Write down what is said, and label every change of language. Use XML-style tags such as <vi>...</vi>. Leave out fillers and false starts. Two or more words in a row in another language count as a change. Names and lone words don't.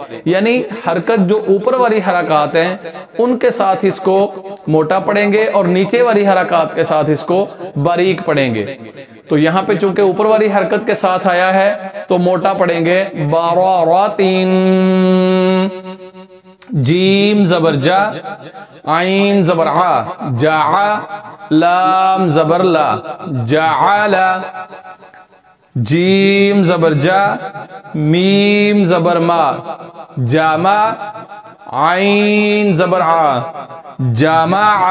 <ur>یعنی حرکت جو اوپر والی حرکات ہیں ان کے ساتھ اس کو موٹا پڑھیں گے اور نیچے والی حرکات کے ساتھ اس کو باریک پڑھیں گے۔ تو یہاں پہ چونکہ اوپر والی حرکت کے ساتھ آیا ہے تو موٹا پڑھیں گے، باراراتین۔ جیم زبر جا، عین زبر آ، جا، لام زبر لا، جالا، جیم زبر جا، میم زبر ما، جاما، عین زبر آ، جاما,</ur>